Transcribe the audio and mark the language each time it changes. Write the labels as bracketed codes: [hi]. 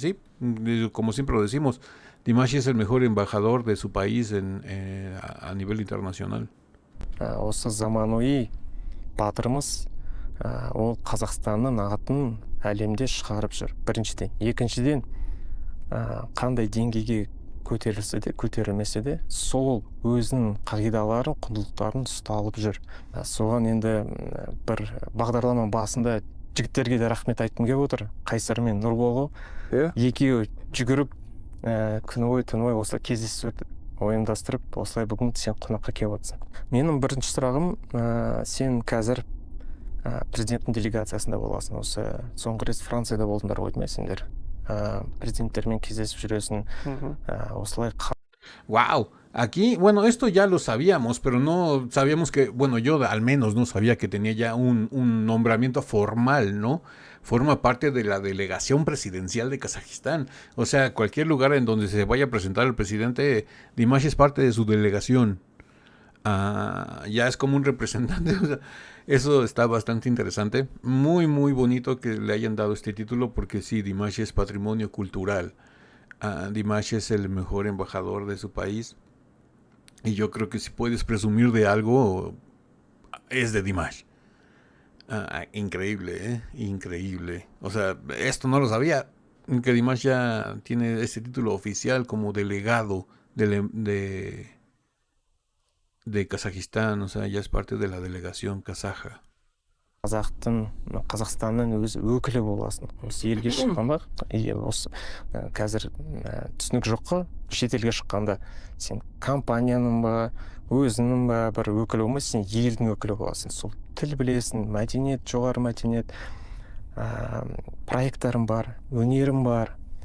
[es] Y sí, como siempre lo decimos, Dimash es el mejor embajador de su país a nivel internacional. [kk] Осы заманауи батырымыз ол Қазақстанның атын әлемде шығарып жүр. Біріншіден. Екіншіден, қандай деңгейге көтерілсе де, көтерілмесе де, сол өзінің қағидаларын, құндылықтарын ұсталып жүр. Соған енді бір бағдарламаның басында жігіттерге де рахмет айтқым келіп отыр. Қайсар мен Нұрболу екеуі жүгіріп күні бойы түні бойы осылай кездесу ойымдастырып, осылай бүгін сен қонаққа келіп отырсың. Менің бірінші сұрағым, сен қазір президенттің делегациясында боласың. Осы соңғы рет Францияда болдыңдар ғой деймін, сендер. Президенттермен кездесіп жүресің. Осылай. [es] Wow, aquí, bueno, esto ya lo sabíamos, pero no sabíamos que, bueno, yo al menos no sabía que tenía ya un nombramiento formal, ¿no? Forma parte de la delegación presidencial de Kazajistán. O sea, cualquier lugar en donde se vaya a presentar el presidente, Dimash es parte de su delegación. Ya es como un representante. O sea, eso está bastante interesante. Muy, muy bonito que le hayan dado este título, porque sí, Dimash es patrimonio cultural. Dimash es el mejor embajador de su país. Y yo creo que si puedes presumir de algo, es de Dimash. Increíble, increíble. O sea, esto no lo sabía, que Dimash ya tiene este título oficial como delegado de Kazajistán. O sea, ya es parte de la delegación kazaja. [kk] Қазақстанның өз өкілі боласың. Осы елге шыққанда, осы қазір түсінік жоқ қой, шетелге шыққанда сен компанияның ба, өзінің ба бір өкілі болмайсың, сен елдің өкілі боласың. Сол тіл білесің, мәдениет, жоғары мәдениет, проекттарың бар, өнерің бар.